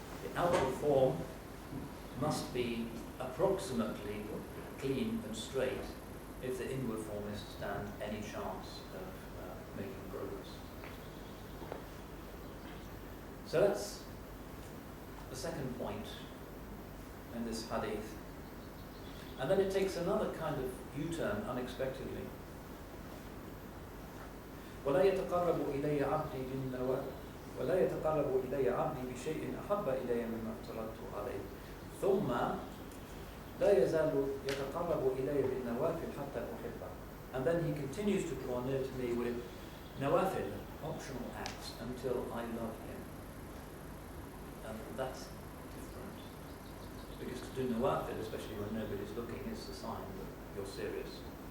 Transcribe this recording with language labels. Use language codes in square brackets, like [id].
[en] The outward form must be approximately clean and straight if the inward form is to stand any chance of making progress. So that's the second point in this hadith. And then it takes another kind of U-turn unexpectedly. [ar] ولا يتقرب إلي عبدي بالنوافل ولا يتقرب إلي عبدي بشيء أحب إلي مما افترضت عليه ثم لا يزال يتقرب إلي بالنوافل حتى أحبه. [en] And then he continues to draw near to me with nawafil, optional acts, until I love him. And that's different. Because to do nawafil, especially when nobody's looking, is a sign that you're serious.